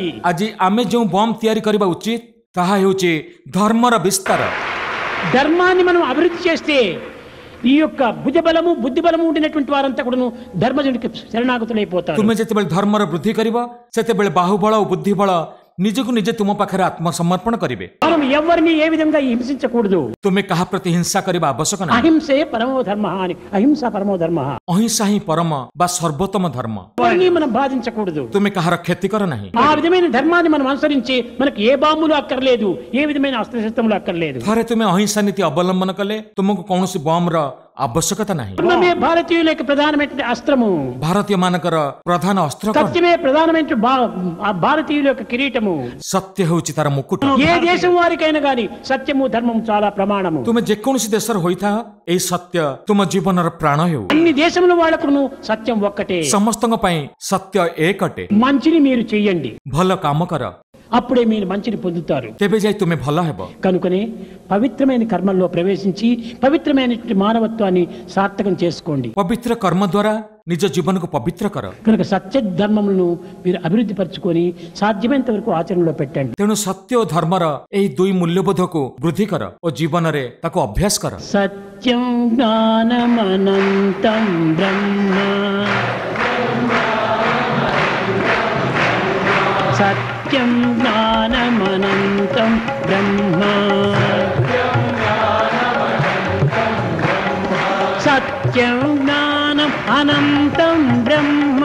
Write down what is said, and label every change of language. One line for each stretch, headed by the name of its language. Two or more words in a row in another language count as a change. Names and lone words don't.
Odia: ଆଜି ଆମେ ଯେଉଁ ବମ୍ ତିଆରି କରିବା ଉଚିତ ତାହା ହେଉଛି ଧର୍ମର ବିସ୍ତାର।
Telugu: ధర్మాన్ని మనం అభివృద్ధి చేస్తే ఈ యొక్క భుజబలము, బుద్ధి బలము ఉండినటువంటి వారంతా కూడాను ధర్మజుడికి శరణాగతులైపోతారు।
Odia: ତୁମେ ଯେତେବେଳେ ଧର୍ମର ବୃଦ୍ଧି କରିବ ସେତେବେଳେ ବାହୁବଳ ଓ ବୁଦ୍ଧିବଳ ନିଜକୁ ନିଜେ ତୁମ ପାଖରେ ଆତ୍ମସମର୍ପଣ କରିବେ।
Telugu: మనం ఎవరిని ఏ విధంగా హింసించకూడదు।
Odia: ତୁମେ କାହା ପ୍ରତି ହିଂସା କରିବା ଆବଶ୍ୟକ ନାହିଁ।
Sanskrit: అహింసే పరమో ధర్మ అని, అహింస పరమో ధర్మ।
Odia: ଅହିଂସା ହିଁ ପରମ ବା ସର୍ବୋତ୍ତମ ଧର୍ମ।
Telugu: ఎవరిని మనం బాధించకూడదు।
Odia: ତୁମେ କାହାର କ୍ଷତି କର ନାହିଁ।
Telugu: ఆ విధమైన ధర్మాన్ని మనం అనుసరించి మనకి ఏ బాంబులు అక్కర్లేదు, ఏ విధమైన అస్త్రశస్త్రములు అక్కర్లేదు।
Odia: ଥରେ ତୁମେ ଅହିଂସା ନୀତି ଅବଲମ୍ବନ କଲେ ତୁମକୁ କୌଣସି ବମ୍ର ଆବଶ୍ୟକତା ନାହିଁ।
Telugu: ధర్మమే భారతీయుల యొక్క ప్రధానమైన అస్త్రము,
Odia: ଭାରତୀୟ ମାନଙ୍କର ପ୍ରଧାନ ଅସ୍ତ୍ର କଣ?
Telugu: సత్యమే ప్రధానమైన భారతీయుల యొక్క కిరీటము।
Odia: ସତ୍ୟ ହେଉଛି ତାର ମୁକୁଟ।
Telugu: ఏ దేశం వారికైనా గాని సత్యము ధర్మము చాలా ప్రమాణము।
Odia: ତୁମେ ଯେକୌଣସି ଦେଶର ହୋଇଥାଅ, ଏହି ସତ୍ୟ ତୁମ ଜୀବନର ପ୍ରାଣ ହେଉ।
Telugu: అన్ని దేశముల వాళ్ళకును సత్యం ఒక్కటే।
Odia: ସମସ୍ତଙ୍କ ପାଇଁ సత్ୟ ଏକଟେ।
Telugu: మంచిని మీరు చెయ్యండి,
Odia: ଭଲ କାମ କର,
Telugu: అప్పుడే మీరు మంచిని పొందుతారు।
Odia: ତେବେ ଯାଇ ତୁମେ ଭଲ ହେବ।
Telugu: కనుకనే పవిత్రమైన కర్మల్లో ప్రవేశించి పవిత్రమైనటువంటి మానవత్వాన్ని సార్థకం చేసుకోండి।
Odia: ପବିତ୍ର କର୍ମ ଦ୍ୱାରା ନିଜ ଜୀବନକୁ ପବିତ୍ର କର।
Telugu: కనుక సత్య ధర్మములను మీరు అభివృద్ధి పరచుకొని సాధ్యమైనంత వరకు ఆచరణలో పెట్టండి।
Odia: ତେଣୁ ସତ୍ୟ ଓ ଧର୍ମର ଏହି ଦୁଇ ମୂଲ୍ୟବୋଧକୁ ବୃଦ୍ଧି କର ଓ ଜୀବନରେ ତାକୁ ଅଭ୍ୟାସ କର।
Sanskrit: సత్యం జ్ఞానమనంతం బ్రహ్మ, సత్యం జ్ఞానమనంతం బ్రహ్మ, సత్యం జ్ఞానం అనంతం బ్రహ్మ,